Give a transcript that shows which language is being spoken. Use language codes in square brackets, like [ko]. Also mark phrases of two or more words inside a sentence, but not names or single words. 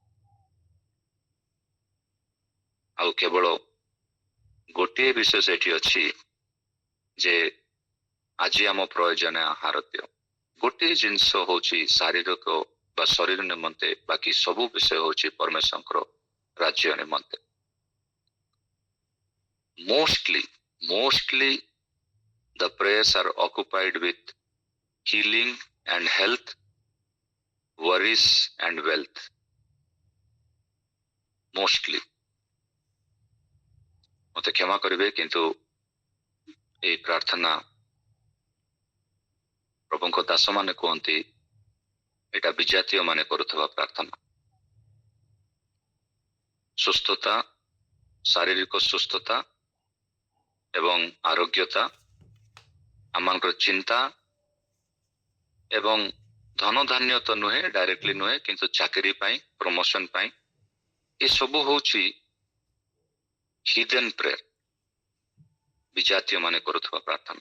[or] ଆଉ କେବଳ ଗୋଟିଏ ବିଷୟ ସେଠି ଅଛି ଯେ ଆଜି ଆମ ପ୍ରୟୋଜନ ଆହାର ଦିଅ। ଗୋଟିଏ ଜିନିଷ ହଉଛି ଶାରୀରିକ ବା ଶରୀର ନିମନ୍ତେ, ବାକି ସବୁ ବିଷୟ ହଉଛି ପରମେଶ୍ୱରଙ୍କର ରାଜ୍ୟ ନିମନ୍ତେ। [en] Mostly the prayers are occupied with healing and health, worries and wealth. Mostly। [or] ମତେ କ୍ଷମା କରିବେ, କିନ୍ତୁ এই ପ୍ରାର୍ଥନା ପ୍ରଭୁଙ୍କ ଦାସମାନେ କୁହନ୍ତି ଏଇଟା ବିଜାତୀୟ ମାନେ କରୁଥିବା ପ୍ରାର୍ଥନା। ସୁସ୍ଥତା, ଶାରୀରିକ ସୁସ୍ଥତା ଏବଂ ଆରୋଗ୍ୟତା, ଆମମାନଙ୍କର ଚିନ୍ତା ଏବଂ ଧନ ଧାନ୍ୟ ତ ନୁହେଁ, ଡାଇରେକ୍ଟଲି ନୁହେଁ, କିନ୍ତୁ ଚାକିରି ପାଇଁ, ପ୍ରମୋସନ ପାଇଁ, ଏସବୁ ହଉଛି [en] hidden prayer, [or] ବିଜାତୀୟ ମାନେ କରୁଥିବା ପ୍ରାର୍ଥନା।